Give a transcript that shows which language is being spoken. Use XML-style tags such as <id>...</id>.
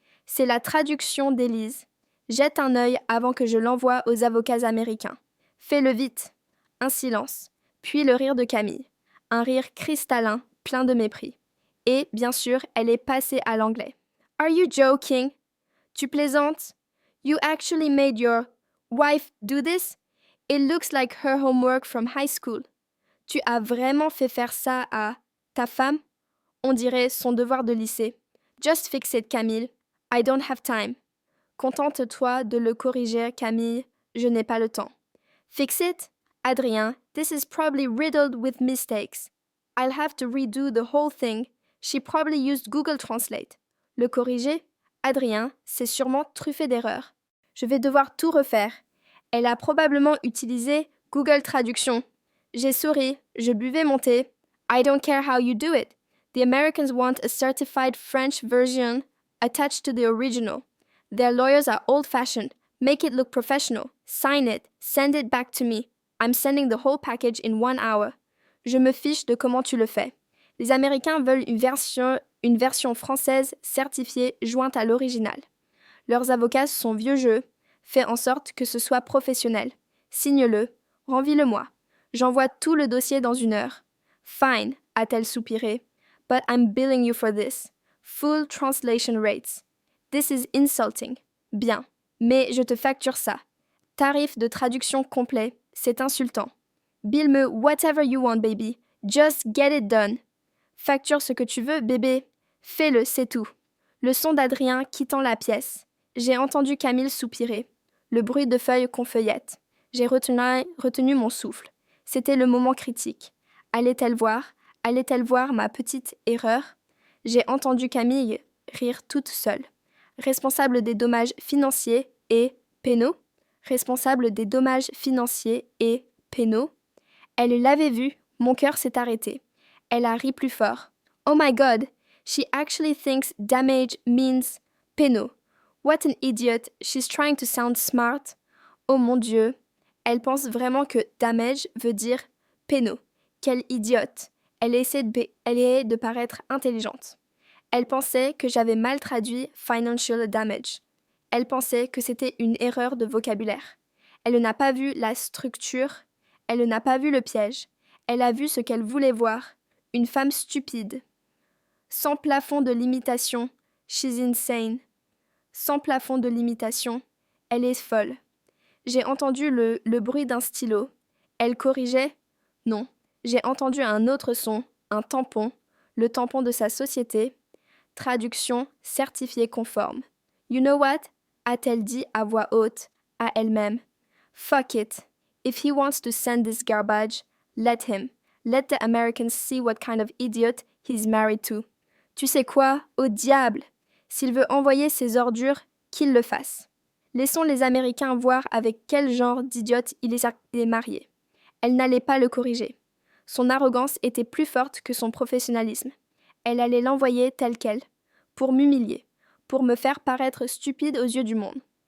<fr>C'est la traduction d'Élise. Jette un œil avant que je l'envoie aux avocats américains. Fais-le vite. Un silence, puis le rire de Camille. Un rire cristallin, plein de mépris. Et, bien sûr, elle est passée à l'anglais.</fr> <en>Are you joking?</en> <fr>Tu plaisantes?</fr> <en>You actually made your wife do this? It looks like her homework from high school.</en> <fr>Tu as vraiment fait faire ça à ta femme? On dirait son devoir de lycée.</fr> <en>Just fix it, Camille. I don't have time.</en> <fr>Contente-toi de le corriger,</fr> <en>Camille.</en> <fr>Je n'ai pas le temps.</fr> <en>Fix it? Adrien, this is probably riddled with mistakes. I'll have to redo the whole thing. She probably used Google Translate.</en> <fr>Le corriger? Adrien, c'est sûrement truffé d'erreurs. Je vais devoir tout refaire. Elle a probablement utilisé Google Traduction. J'ai souri, je buvais mon thé.</fr> <en>I don't care how you do it. The Americans want a certified French version attached to the original. Their lawyers are old-fashioned. Make it look professional. Sign it. Send it back to me. I'm sending the whole package in 1 hour.</en> <fr>Je me fiche de comment tu le fais. Les Américains veulent une version française certifiée jointe à l'original. Leurs avocats sont vieux jeu. Fais en sorte que ce soit professionnel. Signe-le. Renvis-le-moi. J'envoie tout le dossier dans 1 heure.</fr> <en>Fine,</en> <fr>a-t-elle soupiré.</fr> <en>But I'm billing you for this. Full translation rates. This is insulting.</en> <fr>Bien, mais je te facture ça. Tarif de traduction complet, c'est insultant.</fr> <en>Bill-me whatever you want, baby. Just get it done.</en> <fr>Facture ce que tu veux, bébé. Fais-le, c'est tout. Le son d'Adrien quittant la pièce. J'ai entendu Camille soupirer. Le bruit de feuilles qu'on feuillette. J'ai retenu mon souffle. C'était le moment critique. Allait-elle voir ma petite erreur? J'ai entendu Camille rire toute seule. Responsable des dommages financiers et pénaux. Responsable des dommages financiers et pénaux. Elle l'avait vu, mon cœur s'est arrêté. Elle a ri plus fort.</fr> <en>Oh my God, she actually thinks damage means pénaux. What an idiot, she's trying to sound smart.</en> <fr>Oh mon Dieu, elle pense vraiment que damage veut dire pénaux. Quelle idiote. Elle essaie de paraître intelligente. Elle pensait que j'avais mal traduit financial damage. Elle pensait que c'était une erreur de vocabulaire. Elle n'a pas vu la structure, elle n'a pas vu le piège. Elle a vu ce qu'elle voulait voir, une femme stupide. Sans plafond de limitation,</fr> <en>she's insane.</en> <fr>Sans plafond de limitation, elle est folle. J'ai entendu le bruit d'un stylo. Elle corrigeait? Non. J'ai entendu un autre son, un tampon, le tampon de sa société. Traduction certifiée conforme.</fr> <en>You know what?</en> <fr>A-t-elle dit à voix haute, à elle-même.</fr> <en>Fuck it. If he wants to send this garbage, let him. Let the Americans see what kind of idiot he's married to.</en> <fr>Tu sais quoi? Au diable! S'il veut envoyer ses ordures, qu'il le fasse. Laissons les Américains voir avec quel genre d'idiote il est marié. Elle n'allait pas le corriger. Son arrogance était plus forte que son professionnalisme. Elle allait l'envoyer tel quel, pour m'humilier, pour me faire paraître stupide aux yeux du monde.</fr>